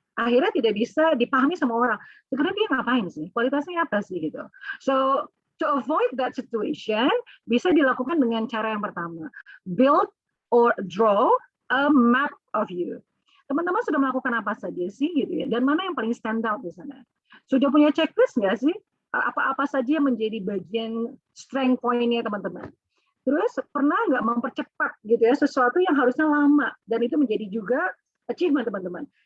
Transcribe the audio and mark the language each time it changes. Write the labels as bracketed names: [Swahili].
[Indonesian] Akhirnya tidak bisa dipahami sama orang. Sebenarnya dia ngapain sih? Kualitasnya apa sih gitu. [English] So to avoid that situation, [Indonesian] bisa dilakukan dengan cara yang pertama. [English] Build or draw a map of you. [Indonesian] Teman-teman sudah melakukan apa saja sih gitu ya? Dan mana yang paling stand out di sana? Sudah punya checklist nggak sih? Apa-apa saja yang menjadi bagian strength point-nya teman-teman? Terus pernah nggak mempercepat gitu ya sesuatu yang harusnya lama, dan itu menjadi juga achievement teman-teman.